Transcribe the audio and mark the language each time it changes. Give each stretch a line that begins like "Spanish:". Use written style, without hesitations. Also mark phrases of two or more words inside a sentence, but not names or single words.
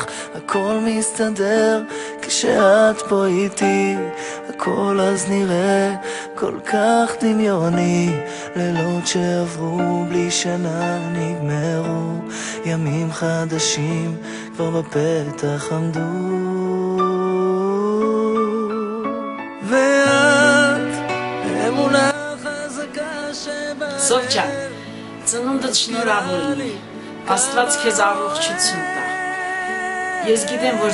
Hebrew: הכל מסתדר כשאת פה איתי, הכל אז נראה כל כך דמיוני. לילות שעברו בלי שנה נגמרו, ימים חדשים כבר בפתח עמדו.
Armenian: Սովջան, ծնունդդ շնորհավոր լինի, Աստված քեզ առողջություն տա։ Ես գիտեմ, որ